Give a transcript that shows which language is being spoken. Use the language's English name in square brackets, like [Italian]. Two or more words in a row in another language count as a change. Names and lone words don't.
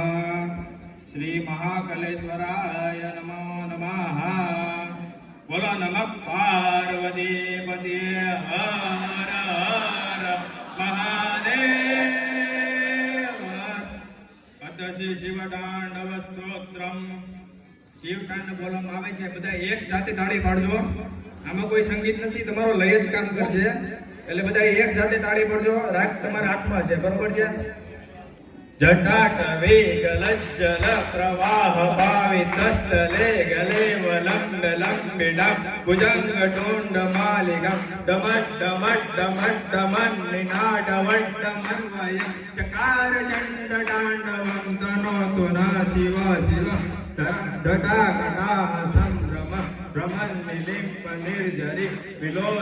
[Sanskrit] श्री महाकलेश्वराय नमो नमः। बोलो नमः पार्वती पते हर हर महादेव। अथ श्री शिवतांडव स्तोत्रम। [Gujarati] शिवतांडव बोलવામાં આવે છે, બધા એક સાથે તાળી પાડજો। આમાં કોઈ સંગીત નથી, તમારો લય જ કામ કરશે, એટલે બધા એક સાથે તાળી પાડજો। રાગ તમારા હાથમાં છે, બરોબર છે? [Sanskrit] જટાટ વેગલજ્જલ પ્રવાહ ભાવિતસ્થલે ગલે વલંબ લંબિડમ ભુજંગ ટુંડ માલિગમ દમટ દમટ દમટ દમન નિનાદ વટ્ટમન્વય ચકાર ચંડ તાંડવમ તનોતુ ના શિવ શિવ જટા કટાહ સંભ્રમ ભ્રમણ નિલિમ્પ નિર્જરી વિલોલ